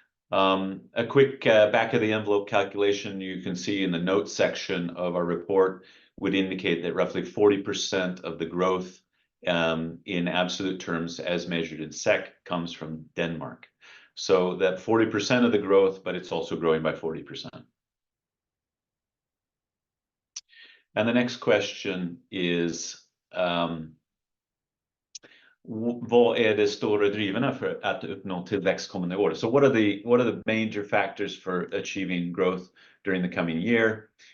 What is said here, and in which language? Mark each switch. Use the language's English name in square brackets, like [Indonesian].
[English] A quick back of the envelope calculation you can see in the notes section of our report would indicate that roughly 40% of the growth in absolute terms as measured in SEK comes from Denmark. So that 40% of the growth, but it's also growing by 40%. And the next question is, [Swedish] vad är de stora drivarna för att uppnå tillväxt kommande år? [English] So what are the major factors for achieving growth during the coming year?